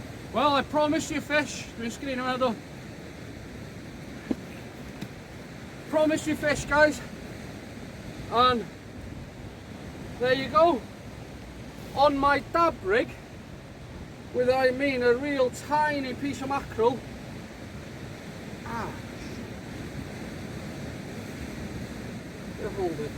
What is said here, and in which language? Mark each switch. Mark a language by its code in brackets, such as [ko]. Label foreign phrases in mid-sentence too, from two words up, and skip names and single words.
[en] Well, I promised you fish. [cy] Dwi'n sgrin yma do. [en] Promised you fish, guys. And there you go. On my dab rig, with I mean a real tiny piece of mackerel. Ah. Hold it.